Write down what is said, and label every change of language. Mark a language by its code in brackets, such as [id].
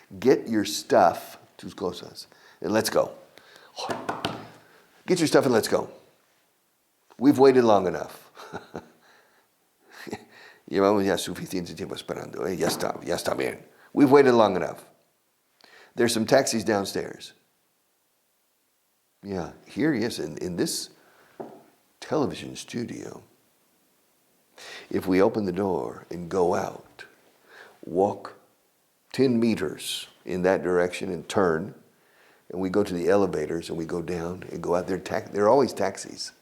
[en] Get your stuff, [es] tus cosas, [en] and let's go. Get your stuff and let's go. We've waited long enough. [es] Llevamos ya suficiente tiempo esperando. Ya está bien. [en] We've waited long enough. There's some taxis downstairs. Yeah, here, yes, in this television studio, if we open the door and go out, walk 10 meters in that direction and turn, and we go to the elevators and we go down and go out there, there are always taxis.